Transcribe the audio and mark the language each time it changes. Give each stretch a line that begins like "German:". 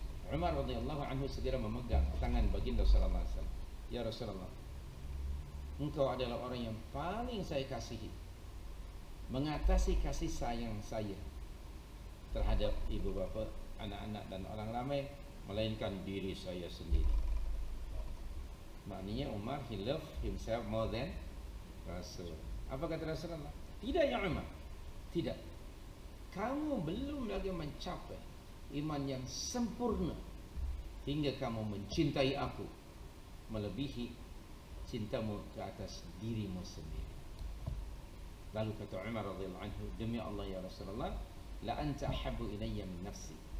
Malay: Umar radhiyallahu anhu segera memegang tangan baginda sallallahu alaihi wasallam. Ya Rasulullah, engkau adalah orang yang paling saya kasihi, mengatasi kasih sayang saya terhadap ibu bapa, anak-anak dan orang ramai, melainkan diri saya sendiri. Maknanya
English: Umar, he loved himself more than Rasul.
Malay: Apa kata Rasulullah? Tidak ya Umar, tidak. Kamu belum lagi mencapai iman yang sempurna hingga kamu mencintai aku melebihi cintamu ke atas dirimu sendiri. Lalu kata Umar radhiyallahu anhu, demi Allah ya Rasulullah,
Arabic: la anta ahabbu ilayya min nafsi.